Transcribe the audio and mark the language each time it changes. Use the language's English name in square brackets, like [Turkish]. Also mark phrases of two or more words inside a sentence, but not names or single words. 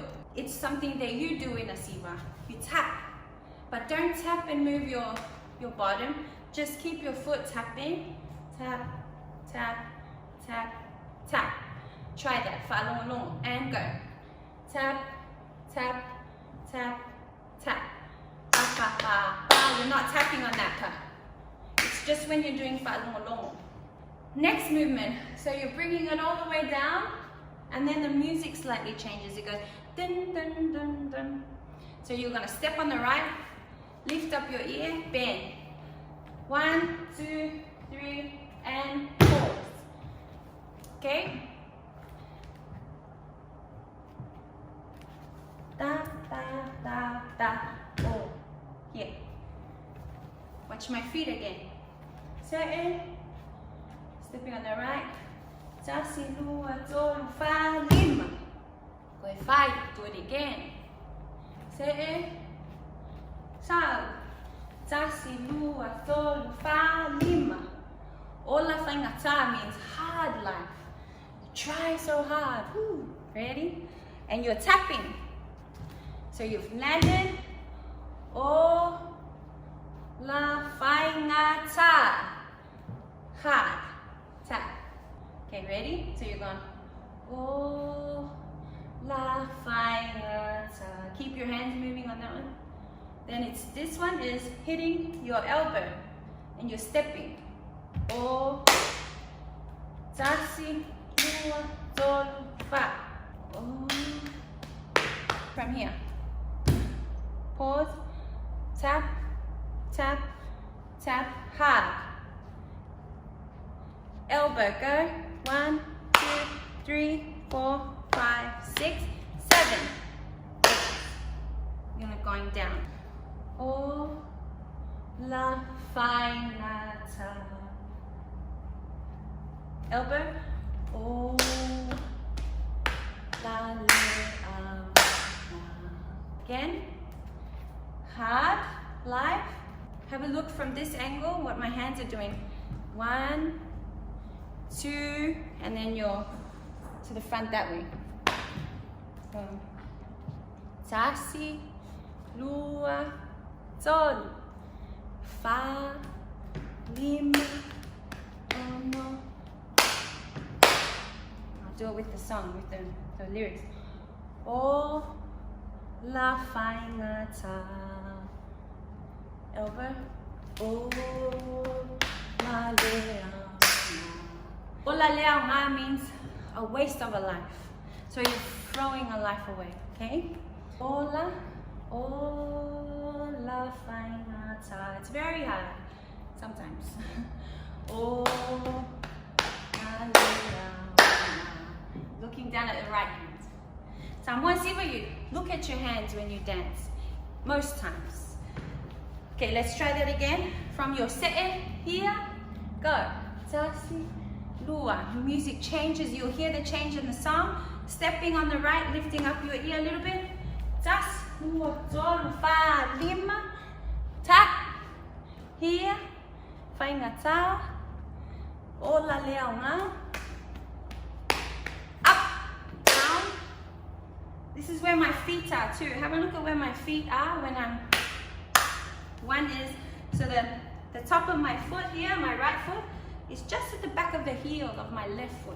[English] It's something that you do in a siva. You tap, but don't tap and move your bottom. Just keep your foot tapping. Tap, tap, tap, tap. Try that. Fale and go. Tap, tap, tap, tap. Ba, ba, ba, ba. You're not tapping on that part. It's just when you're doing fale. Next movement, so you're bringing it all the way down, and then the music slightly changes. It goes dun dun dun dun. So you're gonna step on the right, lift up your ear, bend. 1, 2, 3, and pause. Okay? Da da da da. Oh, here. Watch my feet again. Certain. Stepping on the right. [Samoan] Tasi lua tolu fa lima. [English] Go 5. Do it again. Say. [Samoan] Sao. Tasi lua tolu fa lima. Ola whaingata [English] means hard life. Try so hard. Woo. Ready? And you're tapping. So you've landed. [Samoan] O la whaingata. [English] Hard. Tap. Okay, ready? So you're going, [Samoan] oh, la, whaingata. [English] Keep your hands moving on that one. Then it's, this one is hitting your elbow and you're stepping. [Samoan] Oh, tasi, lua, tolu, fa. Oh. [English] From here. Pause, tap, tap, tap, hard. Elbow, go. 1, 2, 3, 4, 5, 6, 7. You're not going down. [Samoan] Oh, la whaingata. Elbow. Oh, la le. [English] Again. Hard life. Have a look from this angle what my hands are doing. 1, 2, and then you're to the front that way. So, [Samoan] tasi, lua, tolu, fa, lima, ono. [English] I'll do it with the song, with the lyrics. [Samoan] O la whaingata. Elbow. O la lea. Ola leaunga [English] means a waste of a life. So you're throwing a life away, okay? [Samoan] Ola whaingata. [English] It's very hard sometimes. [Samoan] Ola leaunga. [English] Looking down at the right hand. Samoan siva, you look at your hands when you dance. Most times. Okay, let's try that again. From your se'e here, go. [Samoan] Tasi. Lua. [English] The music changes, you'll hear the change in the song. Stepping on the right, lifting up your ear a little bit. [Samoan] Tas, lua, tolu, fa, lima. [English] Tap. Here. Whaingata. [Samoan] Ola leaunga. [English] Up. Down. This is where my feet are too. Have a look at where my feet are when I'm, one is, so the top of my foot here, my right foot, is just at the back of the heel of my left foot.